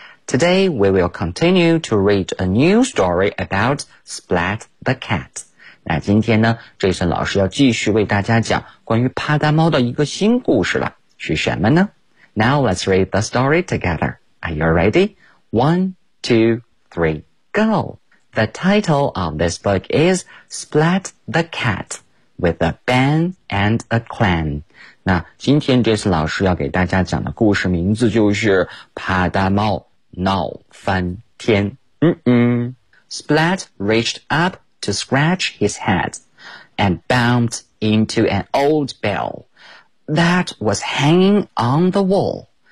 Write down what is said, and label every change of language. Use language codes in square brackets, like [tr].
[en] Today we will continue to read a new story about Splat the Cat. [zh] 那今天呢 ,Jason 老师要继续为大家讲关于帕达猫的一个新故事了，是什么呢？ [en] Now let's read the story together. Are you ready? 1, 2, 3, go. The title of this book is Splat the Cat with a Ban and a Clan. [zh] 那今天 Jason 老师要给大家讲的故事名字就是帕达猫闹翻天。 [en] Splat reached up to scratch his head and bumped into an old bell that was hanging on the wall.